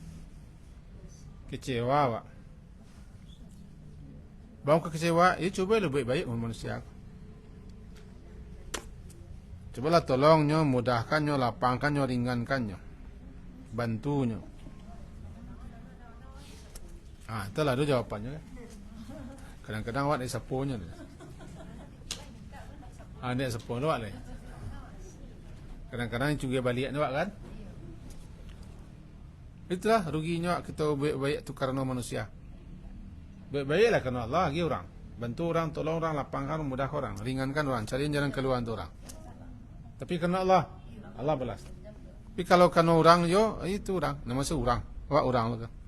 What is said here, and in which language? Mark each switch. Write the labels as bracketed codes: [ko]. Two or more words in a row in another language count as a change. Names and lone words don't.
[id] Bang kecewa, ya coba lebih baik untuk manusia. Cobalah tolongnya, mudahkannya, lapangkannya, ringankannya, bantunya. Itulah itu jawabannya. [ms] Kadang-kadang awak nak sapunya. Nak sapu awak lah. Kadang-kadang juga balik awak kan. [id] Itulah ruginya kita baik-baik tu karena manusia. Baik-baiklah karena Allah lagi orang. Bantu orang, tolong orang, lapangkan, mudahkan orang, ringankan orang, cari jalan keluar untuk orang. Tapi karena Allah, Allah balas. Tapi kalau karena orang, itu orang, nama seorang, awak orang lah.